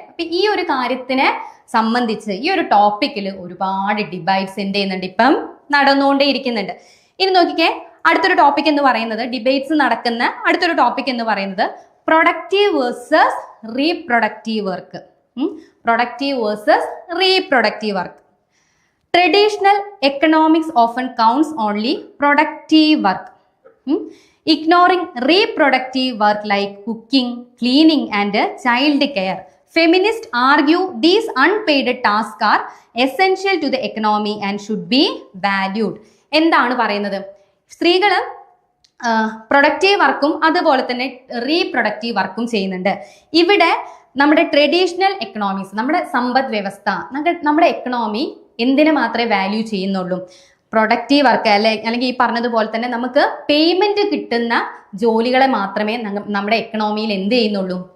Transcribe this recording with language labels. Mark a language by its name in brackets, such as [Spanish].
[Malayalam] അപ്പൊ ഈ ഒരു കാര്യത്തിനെ സംബന്ധിച്ച് ഈ ഒരു ടോപ്പിക്കിൽ ഒരുപാട് ഡിബേറ്റ്സ് എന്ത് ചെയ്യുന്നുണ്ട്? ഇപ്പം നടന്നുകൊണ്ടേ ഇരിക്കുന്നുണ്ട്. ഇനി നോക്കിക്കേ, അടുത്തൊരു ടോപ്പിക് എന്ന് പറയുന്നത്, ഡിബേറ്റ്സ് നടക്കുന്ന അടുത്തൊരു ടോപ്പിക് എന്ന് പറയുന്നത് productive versus reproductive work. Productive versus reproductive work. [English] Traditional economics often counts only productive work, ignoring reproductive work like cooking, cleaning and child care. Feminists argue these unpaid tasks are essential to the economy and should be valued. [Malayalam] എന്താണ് പറയുന്നത്? സ്ത്രീകൾ productive വർക്കും അതുപോലെ തന്നെ reproductive വർക്കും ചെയ്യുന്നുണ്ട്. ഇവിടെ നമ്മുടെ ട്രഡീഷണൽ എക്കണോമിക്സ്, നമ്മുടെ സമ്പദ് വ്യവസ്ഥ, നമ്മുടെ എക്കണോമി എന്തിനു മാത്രമേ വാല്യൂ ചെയ്യുന്നുള്ളൂ? പ്രൊഡക്റ്റീവ് വർക്ക് അല്ലെങ്കിൽ ഈ പറഞ്ഞതുപോലെ തന്നെ നമുക്ക് പേയ്മെന്റ് കിട്ടുന്ന ജോലികളെ മാത്രമേ നമ്മുടെ എക്കണോമിയിൽ എന്ത് ചെയ്യുന്നുള്ളൂ?